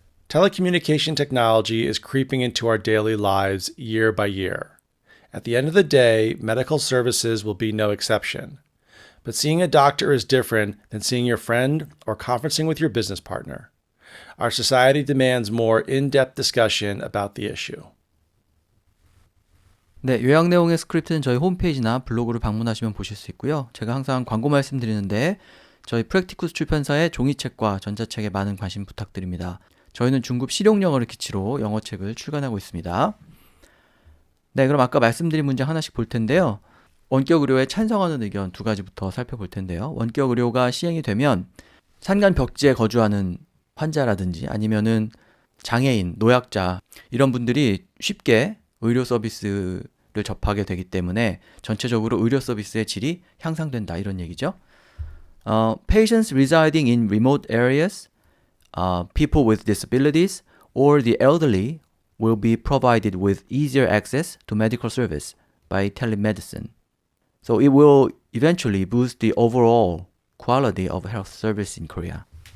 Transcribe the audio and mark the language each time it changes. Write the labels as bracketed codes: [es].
[en] Telecommunication technology is creeping into our daily lives year by year. At the end of the day, medical services will be no exception. But seeing a doctor is different than seeing your friend or conferencing with your business partner. Our society demands more in-depth discussion about the issue. [ko] 네, 요약 내용의 스크립트는 저희 홈페이지나 블로그를 방문하시면 보실 수 있고요. 제가 항상 광고 말씀드리는데 저희 프랙티쿠스 출판사의 종이책과 전자책에 많은 관심 부탁드립니다. 저희는 중급 실용영어를 기치로 영어책을 출간하고 있습니다. 네, 그럼 아까 말씀드린 문장 하나씩 볼 텐데요. 원격 의료에 찬성하는 의견 두 가지부터 살펴볼 텐데요. 원격 의료가 시행이 되면 산간 벽지에 거주하는 환자라든지 아니면은 장애인, 노약자 이런 분들이 쉽게 의료 서비스를 접하게 되기 때문에 전체적으로 의료 서비스의 질이 향상된다, 이런 얘기죠. [en] Patients residing in remote areas, people with disabilities, or the elderly will be provided with easier access to medical service by telemedicine. So it will eventually boost the overall quality of health service in Korea.